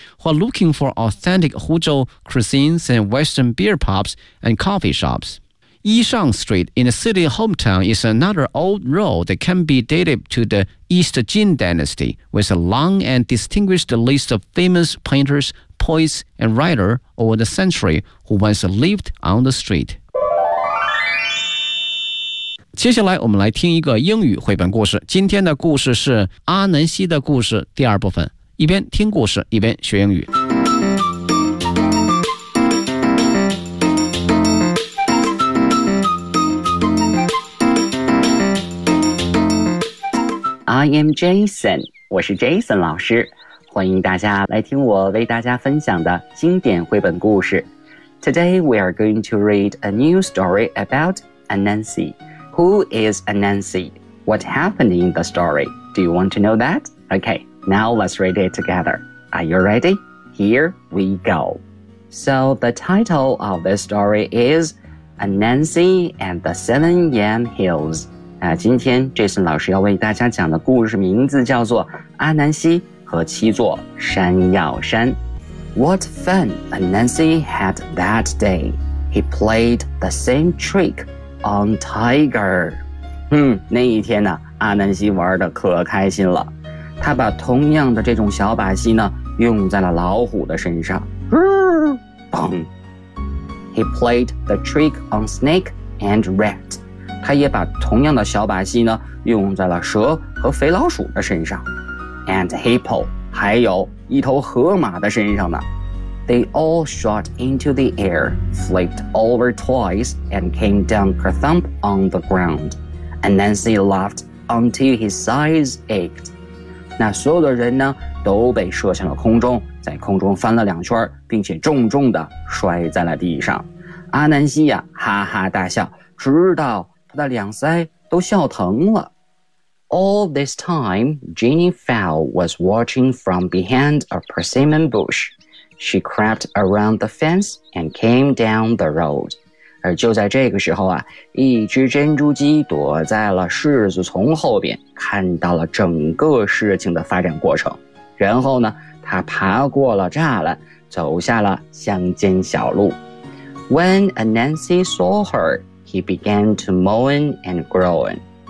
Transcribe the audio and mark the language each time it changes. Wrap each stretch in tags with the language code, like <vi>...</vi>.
<en>While looking for authentic Huzhou cuisines and Western beer pubs and coffee shops,Yishang Street in the city hometown is another old road that can be dated to the East Jin Dynasty with a long and distinguished list of famous painters, poets, and writers over the century who once lived on the street.</en> <zh>接下来我们来听一个英语绘本故事。今天的故事是阿南西的故事第二部分。一边听故事一边学英语。</zh> <en>I am Jason,</en> <zh>我是 Jason 老师，欢迎大家来听我为大家分享的经典绘本故事。</zh> <en>Today we are going to read a new story about Anansi. Who is Anansi? What happened in the story? Do you want to know that? Okay, now let's read it together. Are you ready? Here we go. So the title of this story is Anansi and the Seven Yam Hills.</en> <zh>今天 Jason 老师要为大家讲的故事名字叫做阿南西和七座山药山。</zh> <en>What fun Anansi had that day. He played the same trick on Tiger.</en> <zh>那一天呢，阿南西玩的可开心了。他把同样的这种小把戏呢用在了老虎的身上。</zh> <en>Bang. He played the trick on Snake and Rat.</en> <zh>他也把同样的小把戏呢用在了蛇和肥老鼠的身上</zh> <en>and hippo</en> <zh>还有一头河马的身上呢</zh> <en>They all shot into the air flipped over twice and came down kerthump on the ground and Nancy laughed until his sides ached</en> <zh>那所有的人呢都被射向了空中在空中翻了两圈并且重重地摔在了地上阿南西呀哈哈大笑直到他的两腮都笑疼了。</zh> <en>All this time, Jenny Fowl was watching from behind a persimmon bush. She crept around the fence and came down the road.</en> <zh>而就在这个时候啊，一只珍珠鸡躲在了柿子丛后边，看到了整个事情的发展过程。然后呢，它爬过了栅栏，走下了乡间小路。</zh> <en>When Anansi saw her,He began to moan and groan.</en>